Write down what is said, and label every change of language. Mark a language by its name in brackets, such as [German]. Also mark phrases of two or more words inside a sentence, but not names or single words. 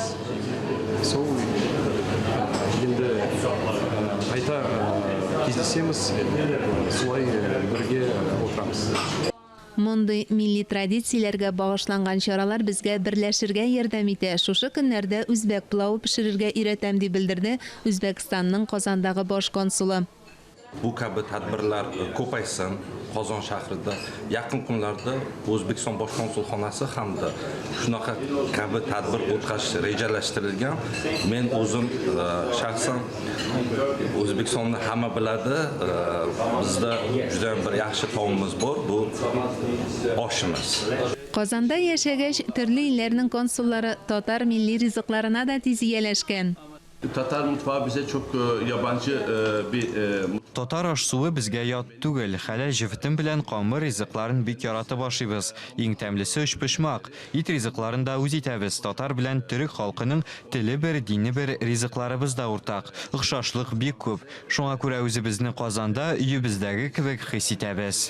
[Tatar] Сол инде айта кездесеміз, солай бергә отырамыз. Мондый милли традицияләргә багышланган чаралар безгә берләшергә ярдәм итә. Шушы көннәрдә үзбәк пылавы пешерергә өйрәтәм дип белдерде Үзбәкстанның Казандагы баш консулы. [Uzbek] Bu kabi tadbirlar ko'paysin Qozon shahrida. Yaqin kunlarda O'zbekiston bosh konsulxonasi hamda shunaqa kabi tadbir o'tkazish rejalashtirilgan. Men o'zim shaxsan O'zbekistonni hamma biladi. Bizda juda bir yaxshi taomimiz bor, bu oshimiz. [Tatar] Qozonda яшәгәч, төрле илләрнең консуллары татар милли ризыкларына да тиз ияләшкән. [Turkish] Tatar mutfağı bize çok yabancı bir... [Tatar] Татар аш-суы безгә ят түгел. Хәләл җефетем белән камыр ризыкларын бик яратып ашыйбыз. Иң тәмлесе өчпочмак. Ит ризыкларын да үз итәбез. Татар белән төрек халкының теле бер, дине бер, ризыкларыбыз да уртак. Охшашлык бик күп. Шуңа күрә үзебезне Казанда өебездәге кебек хис итәбез.